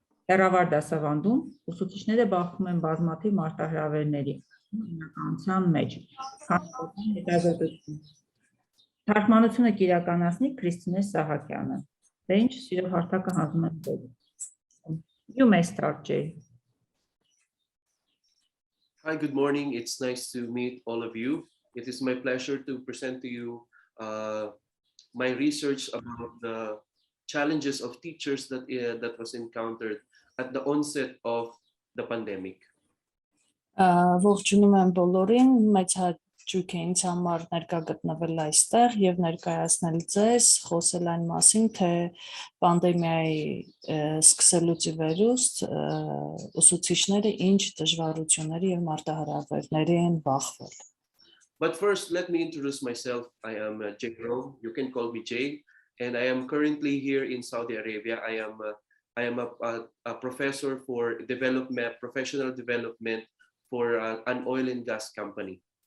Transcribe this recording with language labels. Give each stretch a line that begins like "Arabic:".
Armenian: Հեռավար դասավանդում ուսուցիչները բախվում են բազմաթիվ մարտահրավերների իրականության մեջ։ Թարգմանությունը կիրականացնի Քրիստինե Սահակյանը։ Ինչ սիրով հարթակը հանձնում եմ ձեզ։
English: You may start, Jay. Hi, good morning. It's nice to meet all of you. It is my pleasure to present to you my research about the challenges of teachers that was encountered at the onset of the pandemic.
Armenian: Ողջունում եմ բոլորին, մեծ հաճույք է ինձ համար ներկա գտնվել այստեղ եւ ներկայացնել ձեզ, խոսել այն մասին, թե պանդեմիայի սկսելուց ի վերուստ ուսուցիչները ինչ դժվարությունների եւ մարտահրավերների են բախվել։
English: But first, let me introduce myself. I am Ջայրոմ, you can call me Jay, and I am currently here in Saudi Arabia. I am a professor for professional development for an oil and gas company.